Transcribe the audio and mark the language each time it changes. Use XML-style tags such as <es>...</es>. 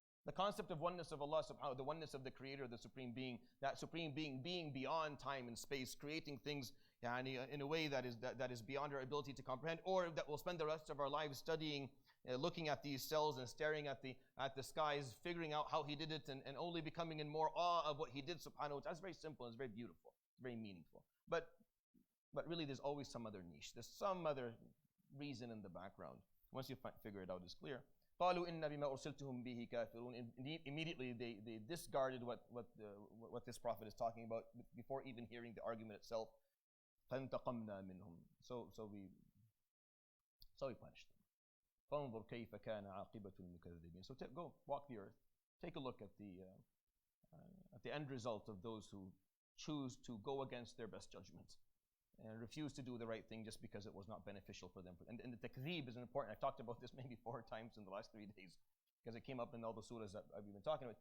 <en>The concept of oneness of Allah subhanahu, the oneness of the Creator, the Supreme Being, that Supreme Being being beyond time and space, creating things in a way that is beyond our ability to comprehend, or that we'll spend the rest of our lives studying, looking at these cells and staring at the skies, figuring out how He did it, and only becoming in more awe of what He did subhanahu wa ta'ala. It's very simple, it's very beautiful, it's very meaningful. But really there's always some other niche, there's some other reason in the background. Once you figure it out, it's clear.</en> <ar>قالوا إن بما أرسلتهم به كافرون.</ar> <en>Immediately they discarded what this prophet is talking about before even hearing the argument itself.</en> <ar>فانتقمنا منهم.</ar> <en>So we punished them.</en> <ar>فانظر كيف كان عاقبة المكذبين.</ar> <en>So go walk the earth, take a look at the end result of those who choose to go against their best judgment and refuse to do the right thing just because it was not beneficial for them. And the takdeeb is important. I talked about this maybe 4 times in the last 3 days because it came up in all the surahs that I've been talking about.</en>